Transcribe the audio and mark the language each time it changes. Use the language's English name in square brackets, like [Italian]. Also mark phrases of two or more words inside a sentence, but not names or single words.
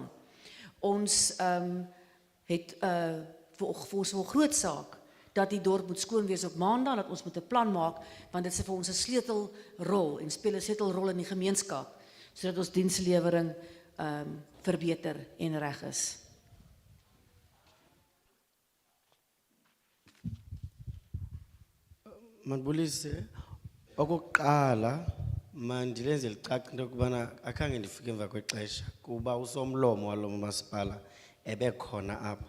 [Afrikaans] Ons het vir ons 'n groot saak dat die dorp moet skoon wees op Maandag, dat ons moet 'n plan maak, want dit is vir ons 'n sleutelrol en speel 'n sleutelrol in die gemeenskap, sodat ons dienslewering verbeter en reg is. [Xhosa] Mandibulise, okokuqala mandilenze licace into yokubana akhange ndifike emva kwexesha kuba usomlomo walo masipala ebekhona apha.